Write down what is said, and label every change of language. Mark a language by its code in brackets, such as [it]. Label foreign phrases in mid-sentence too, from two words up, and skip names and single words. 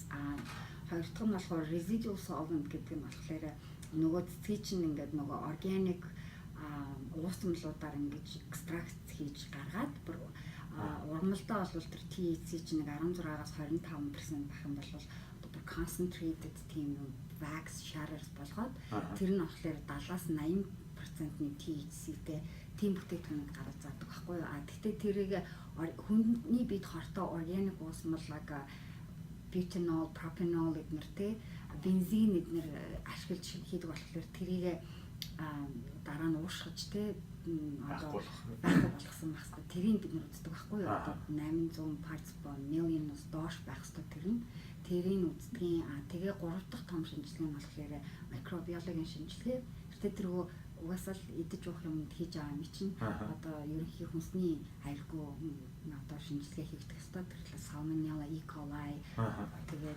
[mn] Хоёр дахь нь болохоор [en] residual solvent [mn] гэдэг нь болохоор нөгөө цэцгийн чинь ингээд нөгөө organic уусамлуудаар ингэж экстракт хийж гаргаад ургамалдаа бол тэр THC чинь нэг 16-аас 25% байх юм бол одоо concentrated тийм [en] wax sharers [mn] болгоод тэр нь болохоор 70-80%-ны THC-тэй тийм бүтээгдэхүүнийг гаргаж заадаг байхгүй юу. Гэхдээ тэрийг хүний биед хортой organic уусмаллаг butanol, propanol эднэр те бензин эднэр ашиглаж хийдэг болохоор тэрийг дараа нь уушгаж те одоо байхгүй болгосон байх хэрэгтэй. Тэрийг бид нар үздэг байхгүй юу? Одоо 800 [en] parts per million- [mn] ос доош байх хэрэгтэй тэрийг үздгийн. Тэгээ 3 дахь том шинжилгээ нь болохоор микробиологийн шинжилгээ. Гэтэ тэргөө угаасаа л идэж уух юмд хийж байгаа юм чинь одоо ерөнхий хүнсний аюулгүй одоо шинжилгээ хийгдэх ёстой. Тэгэхээр Salmonella, E. coli тэгээд